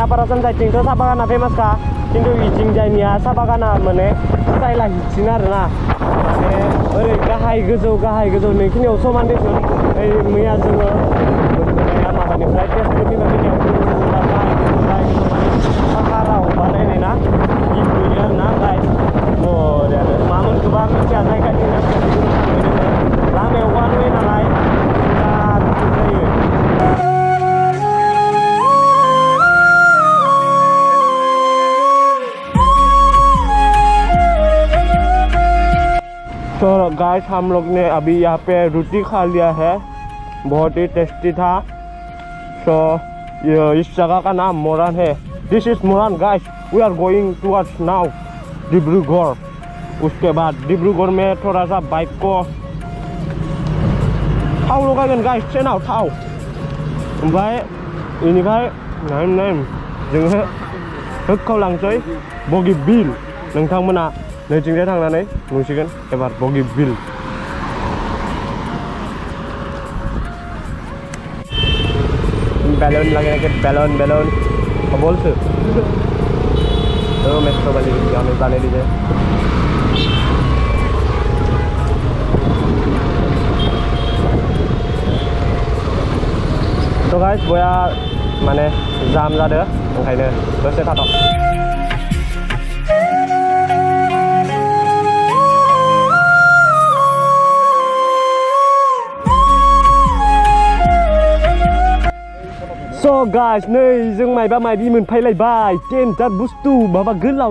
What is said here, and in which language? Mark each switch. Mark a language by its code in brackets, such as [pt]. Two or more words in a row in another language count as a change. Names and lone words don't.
[brx] आपार आसाम साइडथिंथ' साहा बागाना फेमासखा खिन्थु इथिंजायनिया साहा बागाना माने स्टाइला हिटसिन आरोना माने ओरै गाहाय गोजौ नैखिनियाव समान देसुन ओइ मैया जोङो मोनबोनाया माबानिफ्राय तेजपुरनिफ्राय पाहाराव बानायनाय ना गित नुयो आरोना गाइस बरियानो मामोन गोबां मिथिया जायगानि लामायाव बानुयो नालाय [hi] तो गाइस हम लोग ने अभी यहाँ पे रोटी खा लिया है बहुत ही टेस्टी था तो इस जगह का नाम मोरन है [en] this is Moran guys we are going towards now Dibrugarh [hi] उसके बाद डिब्रूगढ़ में थोड़ा सा बाइक को [brx] थाव लगायगोन गाइस ट्रेनाव थाव ओमफ्राय बेनिफ्राय नायम जोङो होख्खावलांसै बगिबिल नोंथांमोना नैथिंजाय थांनानै नुसिगोन एबार बगिबिल [hi] बैलून लगे बैलून बोल से तो मेट्रो वाली हमें जाने दीजिए तो गाइस [brx] बया माने जाम जादों ओंखायनो दसे थाथ' स' गाइस नै जों मायबा मायबि मोनफैलायबाय टेन्टार बुस्थु माबा गोलाव